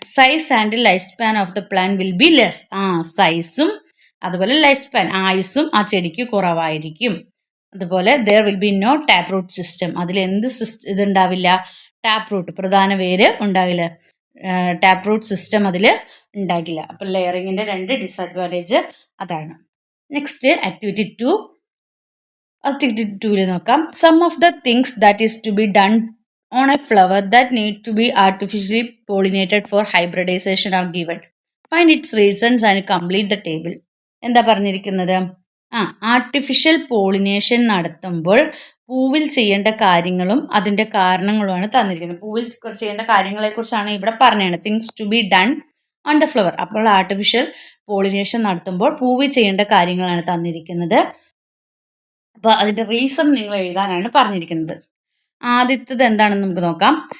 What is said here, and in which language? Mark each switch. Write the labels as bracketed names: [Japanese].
[English] Size and life span of the plant will be less. [Malayalam] സൈസും അതുപോലെ life span, ആയുസ്സും ആ ചെടിക്ക് കുറവായിരിക്കും. [English] അതുപോലെ there will be no tap root system. [Malayalam] അതിൽ എന്ത് ഇതുണ്ടാവില്ല? ടാപ്പ് റൂട്ട്, പ്രധാന വേര് ഉണ്ടാകില്ല. ടാപ്പ് റൂട്ട് സിസ്റ്റം അതിൽ ഉണ്ടാകില്ല. അപ്പം ലെയറിങ്ങിൻ്റെ 2 ഡിസ്അഡ്വാൻറ്റേജ് അതാണ്. Next activity 2. ആക്ടിവിറ്റി 2ൽ നോക്കാം. [English] Some of the things that is to be done on a flower that need to be artificially pollinated for hybridization are given. Find its reasons and complete the table. [Malayalam] എന്താ പറഞ്ഞിരിക്കുന്നത്? Artificial pollination നടത്തുമ്പോൾ പൂവിൽ ചെയ്യേണ്ട കാര്യങ്ങളും അതിൻ്റെ കാരണങ്ങളുമാണ് തന്നിരിക്കുന്നത്. പൂവിൽ ചെയ്യേണ്ട കാര്യങ്ങളെക്കുറിച്ചാണ് ഇവിടെ പറഞ്ഞത്. [English] Things to be done on the flower. [Malayalam] അപ്പോൾ ആർട്ടിഫിഷ്യൽ പോളിനേഷൻ നടത്തുമ്പോൾ പൂവിൽ ചെയ്യേണ്ട കാര്യങ്ങളാണ് തന്നിരിക്കുന്നത്. അപ്പോൾ അതിൻ്റെ റീസൺ നിങ്ങൾ എഴുതാനാണ് പറഞ്ഞിരിക്കുന്നത്. ആദ്യത്തേത് എന്താണെന്ന് നമുക്ക് നോക്കാം.